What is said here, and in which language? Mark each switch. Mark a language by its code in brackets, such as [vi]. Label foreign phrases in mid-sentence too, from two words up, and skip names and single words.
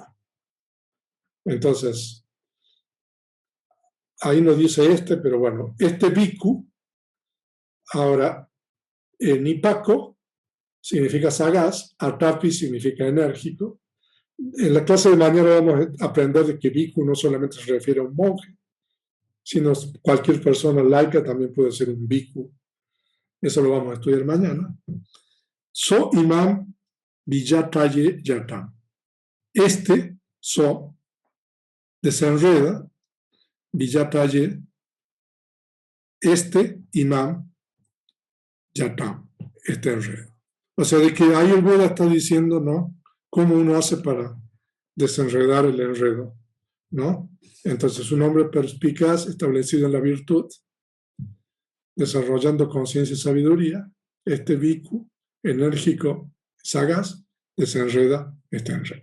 [es] Entonces, ahí no dice pero bueno, este biku, ahora, nipako significa sagaz, atapi significa enérgico. En la clase de mañana vamos a aprender de que biku no solamente se refiere a un monje, sino cualquier persona laica también puede ser un biku. Eso lo vamos a estudiar mañana. [pi] So imam vijataye yatam. So desenreda, vijataye, imam yatam, [es] este enredo. O sea, de que ahí el Buda está diciendo, ¿no?, cómo uno hace para desenredar el enredo, ¿no? Entonces, un hombre perspicaz, establecido en la virtud, desarrollando conciencia y sabiduría, este bhikkhu, enérgico, sagaz, desenreda este enredo.